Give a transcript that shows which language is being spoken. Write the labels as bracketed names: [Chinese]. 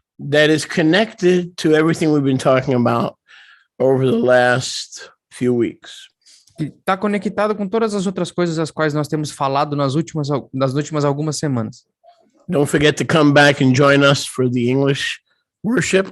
[English] that is connected to everything we've been talking about over the last few weeks. [Portuguese] que está conectado com todas as outras coisas as quais nós temos falado nas últimas algumas semanas. [English] Don't forget to come back and join us for the English worship.